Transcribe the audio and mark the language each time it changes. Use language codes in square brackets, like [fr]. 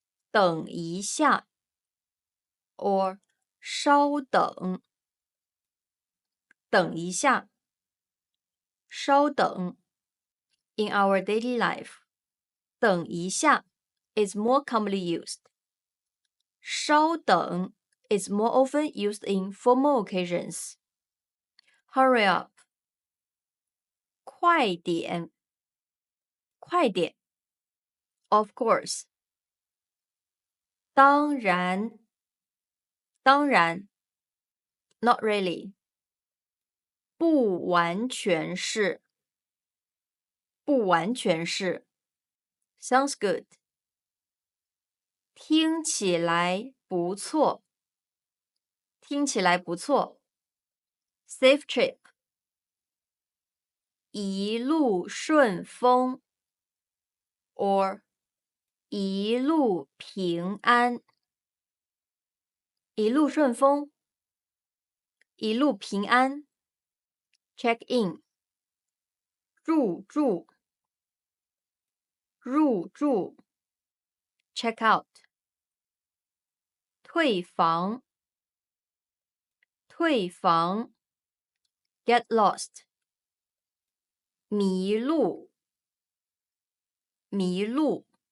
[zh] 等一下 [en] or [zh] 稍等，等一下，稍等。 [en] In our daily life， [zh] 等一下 [en] is more commonly used. [zh] 稍等 [en] is more often used in formal occasions. Hurry up， [zh] 快点，快点。 [en] Of course， [zh] 当然，当然。 [en] Not really， [zh] 不完全是，不完全是。 [en] Sounds good， [zh] 听起来不错，听起来不错。 [en] Safe trip， [zh] 一路顺风 [en] or [zh] 一路平安，一路顺风，一路平安。 [en] Check in， [zh] 入住，入住。 [en] Check out， [zh] 退房，退房。 [en] Get lost， [zh] 迷路，迷路。